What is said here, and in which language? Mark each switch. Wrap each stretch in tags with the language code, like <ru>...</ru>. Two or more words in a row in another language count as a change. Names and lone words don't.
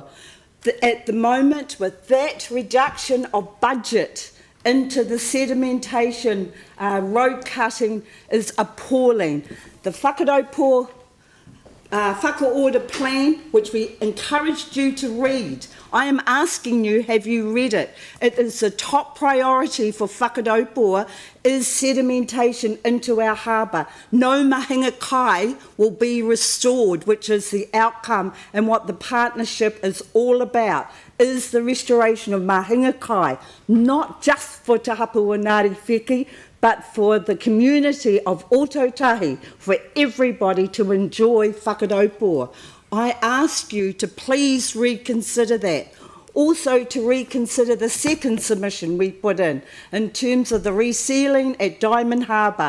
<en>At the moment, with that reduction of budget into the sedimentation, road cutting is appalling. The Whakaopua Whakaorder plan, which we encouraged you to read. I am asking you, have you read it? It is the top priority for Whakaopua is sedimentation into our harbour. No</en> <mi>mahinga kai</mi> <en>will be restored, which is the outcome, and what the partnership is all about is the restoration of</en> <mi>mahinga kai,</mi> <en>not just for Te Hapua Ngāti Wheki, but for the community of Ōtautahi, for everybody to enjoy Whakaopua. I ask you to please reconsider that. Also to reconsider the second submission we put in terms of the resealing at Diamond Harbour.</en>